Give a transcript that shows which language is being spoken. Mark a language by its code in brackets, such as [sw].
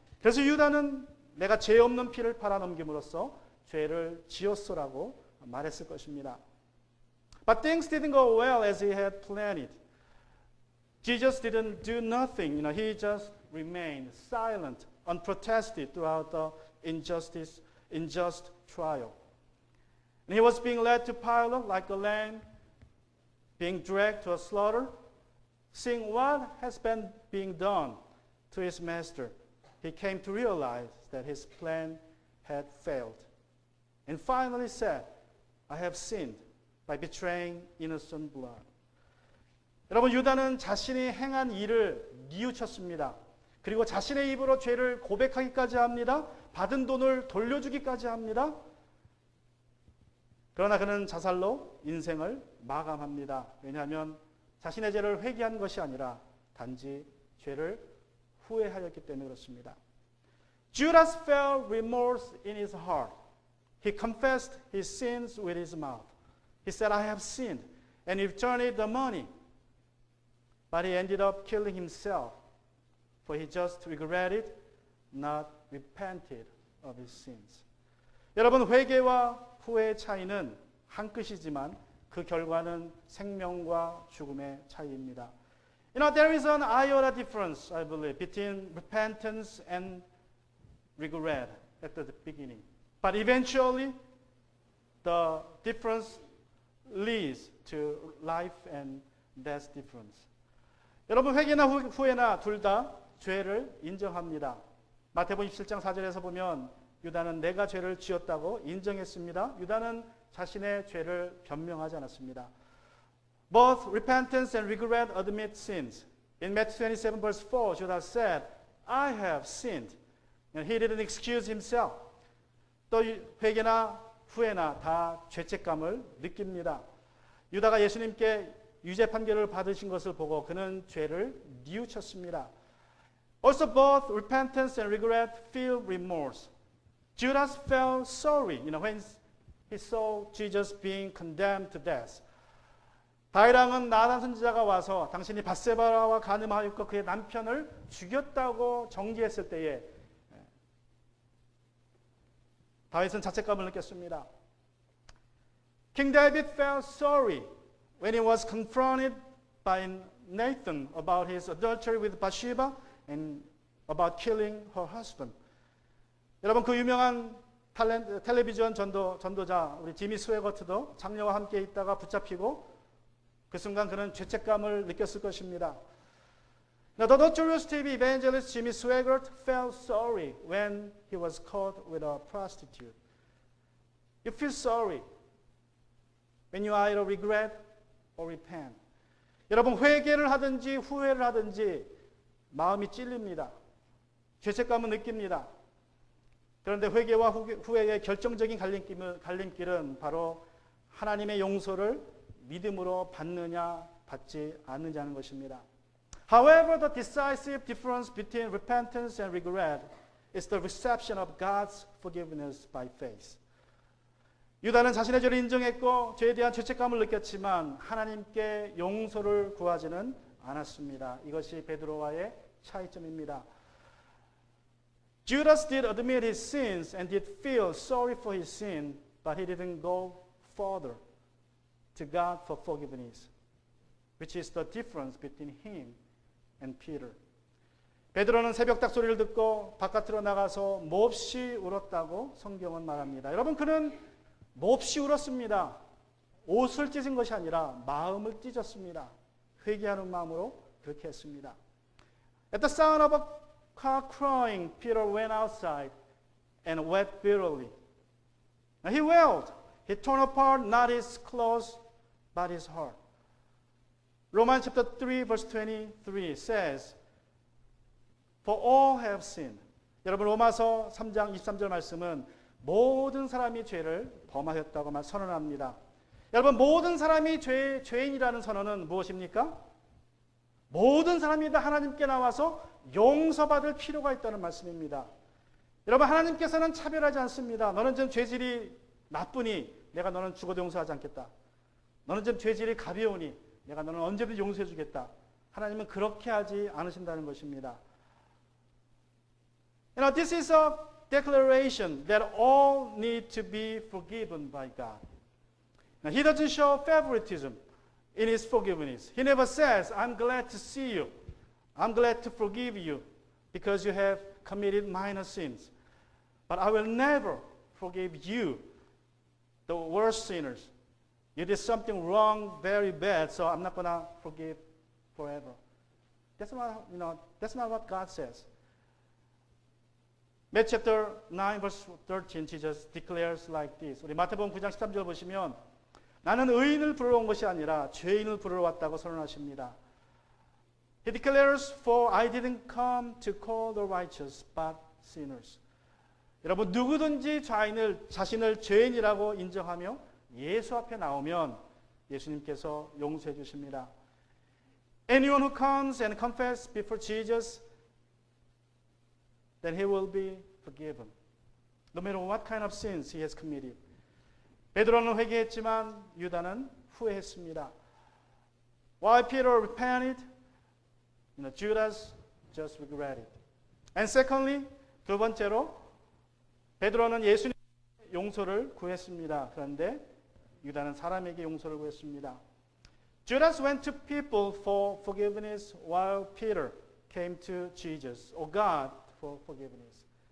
[ko] 그래서 유다는 내가 죄 없는 피를 팔아 넘김으로써 죄를 지었소라고 말했을 것입니다. [en] But things didn't go well as he had planned it. Jesus didn't do nothing. He just remained silent, unprotested throughout the unjust trial. And he was being led to Pilate like a lamb being dragged to a slaughter. Seeing what has been being done to his master, he came to realize that his plan had failed. And finally said, I have sinned by betraying innocent blood. [ko] 여러분, 유다는 자신이 행한 일을 뉘우쳤습니다. 그리고 자신의 입으로 죄를 고백하기까지 합니다. 받은 돈을 돌려주기까지 합니다. 그러나 그는 자살로 인생을 마감합니다. 왜냐하면 자신의 죄를 회개한 것이 아니라 단지 죄를 후회하였기 때문에 그렇습니다. [en] Judas felt remorse in his heart. He confessed his sins with his mouth. He said, I have sinned, and returned the money. But he ended up killing himself, for he just regretted, not repented of his sins. [ko] 여러분, 회개와 후회의 차이는 한 끝이지만 그 결과는 생명과 죽음의 차이입니다. [en] There is an iota difference, I believe, between repentance and regret at the beginning. But eventually, the difference leads to life and death difference. [ko] 여러분, 회개나 후회나 둘 다 죄를 인정합니다. 마태복음 17장 4절에서 보면 유다는 내가 죄를 지었다고 인정했습니다. 유다는 자신의 죄를 변명하지 않았습니다. [en] Both repentance and regret admit sins. In Matthew 27 verse 4, Judas said, I have sinned. And he didn't excuse himself. [ko] 또 회개나 후회나 다 죄책감을 느낍니다. 유다가 예수님께 유죄 판결을 받으신 것을 보고 그는 죄를 뉘우쳤습니다. [en] Also both repentance and regret feel remorse. Judas felt sorry, when he saw Jesus being condemned to death. [ko] 다윗왕은 나단 선지자가 와서 당신이 밧세바와 간음하였고 그의 남편을 죽였다고 정죄했을 때에 다윗은 자책감을 느꼈습니다. [en] King David felt sorry when he was confronted by Nathan about his adultery with Bathsheba and about killing her husband. [ko] 여러분, 그 유명한 텔레비전 전도자 우리 지미 스웨거트도 장녀와 함께 있다가 붙잡히고 그 순간 그는 죄책감을 느꼈을 것입니다. [en] Now, the notorious TV evangelist Jimmy Swaggart felt sorry when he was caught with a prostitute. You feel sorry when you either regret or repent. [ko] 여러분 회개를 하든지 후회를 하든지 마음이 찔립니다. 죄책감을 느낍니다. 그런데 회개와 후회의 결정적인 갈림길은 바로 하나님의 용서를 믿음으로 받느냐 받지 않느냐는 것입니다. [en] However, the decisive difference between repentance and regret is the reception of God's forgiveness by faith. [ko] 유다는 자신의 죄를 인정했고 죄에 대한 죄책감을 느꼈지만 하나님께 용서를 구하지는 않았습니다. 이것이 베드로와의 차이점입니다. [en] Judas did admit his sins and did feel sorry for his sin, but he didn't go further to God for forgiveness, which is the difference between him and Peter. [ko] 베드로는 새벽 닭소리를 듣고 바깥으로 나가서 몹시 울었다고 성경은 말합니다. 여러분 그는 몹시 울었습니다. 옷을 찢은 것이 아니라 마음을 찢었습니다. 회개하는 마음으로 그렇게 했습니다. [en] At the sound of a car crying, Peter went outside and wept bitterly. He wailed. He torn apart not his clothes but his heart. Romans chapter 3 verse 23 says, For all have sinned. [ko] 여러분 로마서 3장 23절 말씀은 모든 사람이 죄를 범하였다고 선언합니다. 여러분 모든 사람이 죄인이라는 선언은 무엇입니까? 모든 사람이 다 하나님께 나와서 용서받을 필요가 있다는 말씀입니다. 여러분 하나님께서는 차별하지 않습니다. 너는 좀 죄질이 나쁘니 내가 너는 죽어도 용서하지 않겠다. 너는 좀 죄질이 가벼우니 내가 너는 언제든지 용서해 주겠다. 하나님은 그렇게 하지 않으신다는 것입니다. [en] You know, this is a declaration that all need to be forgiven by God. Now, He doesn't show favoritism in His forgiveness. He never says, I'm glad to see you. I'm glad to forgive you because you have committed minor sins. But I will never forgive you, the worst sinners. You did something wrong, very bad, so I'm not going to forgive forever. That's not what God says. Matthew chapter 9 verse 13 Jesus declares like this. [ko] 우리 마태복음 9장 13절 보시면 나는 의인을 부르러 온 것이 아니라 죄인을 부르러 왔다고 선언하십니다. [en] He declares, For I didn't come to call the righteous, but sinners. [ko] 여러분 누구든지 자신을 죄인이라고 인정하며 예수 앞에 나오면 예수님께서 용서해 주십니다. [en] Anyone who comes and confesses before Jesus, then he will be forgiven. No matter what kind of sins he has committed. [ko] 베드로는 회개했지만 유다는 후회했습니다. [en] While Peter repented, Judas just regretted. And secondly, [ko] 두 번째로 베드로는 예수님의 용서를 구했습니다. 그런데 유다는 사람에게 용서를 구했습니다. [en] Judas went to people for forgiveness while Peter came to Jesus or God for forgiveness.